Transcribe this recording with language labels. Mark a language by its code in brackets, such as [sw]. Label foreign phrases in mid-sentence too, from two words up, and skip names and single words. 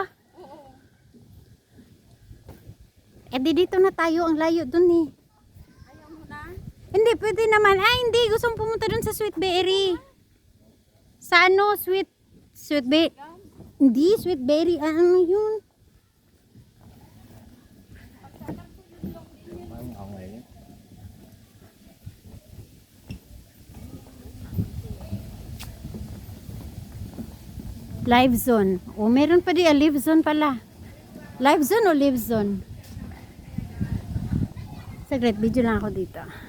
[tl] Oo. Eh di dito na tayo, ang layo dun eh. Ayaw mo na? Hindi, pwede naman. Ay, hindi. Gusto kong pumunta dun sa Sweet Berry. Sa ano? Sweet Berry. Hindi, Sweet Berry. Ano yun? [vi] Mang ông này [tl] Live zone. O, meron pa di. Live zone pala. Live zone o live zone? Saglit, video lang ako dito.